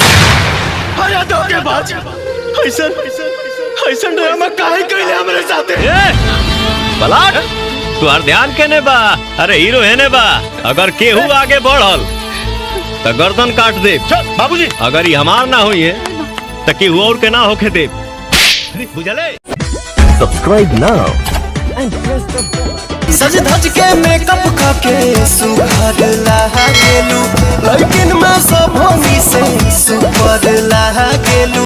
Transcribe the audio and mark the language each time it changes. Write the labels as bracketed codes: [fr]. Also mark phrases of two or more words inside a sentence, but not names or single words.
[bho] अरे धोखेबाज, ऐसा ड्रामा काहे कैले हमारे साथे। बलाट तुहार ध्यान केने बा? अरे हीरो हेने बा, अगर केहू आगे बढ़ल तो गर्दन काट दे बाबूजी। अगर ये हमार ना हुई है तो केहू और के ना होके दे, बुझले? [en] Subscribe now and press the bell. [bho] सज धज के मेकअप करके सुघर लागेलू, लेकिन मैं सब होनी से सुपर लागेलू।